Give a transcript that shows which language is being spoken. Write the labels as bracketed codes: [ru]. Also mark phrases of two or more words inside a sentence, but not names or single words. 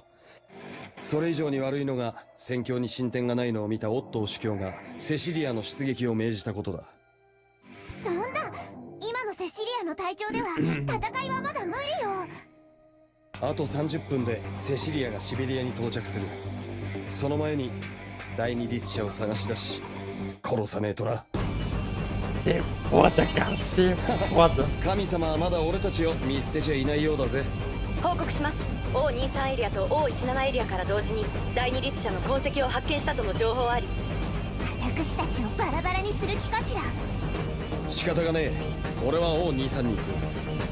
[ja] それ以上に悪いのが戦況に進展がないのを見たオットー主教がセシリアの出撃を命じたことだ。そんな、今のセシリアの隊長では戦いはまだ無理よ。あと30分でセシリアがシベリアに到着する。その前に第二律者を探し出し殺さねえとな。 [pt] É foda, cara, é foda. [ja] 神様はまだ俺たちを見捨てちゃいないようだぜ。報告します。O23エリアと O17エリアから同時に第二律者の痕跡を発見したとの情報あり。私たちをバラバラにする気かしら。仕方がねえ。俺は O23 に行く。